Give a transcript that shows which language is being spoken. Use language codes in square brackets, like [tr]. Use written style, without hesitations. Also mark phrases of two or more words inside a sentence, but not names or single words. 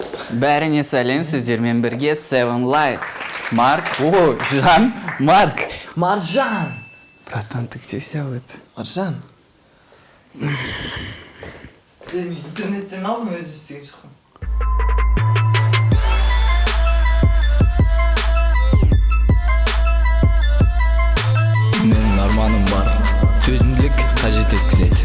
[kk] Бәріне сәлем, сіздермен бірге Seven Light. Марк, Жан, Марк. Маржан! [ru] Братан, ты где взял это? [kk] Маржан? Мен интернеттен алдым, өзім істеген шықпын. Менің арманым бар, төзімділік қажет еткізеді.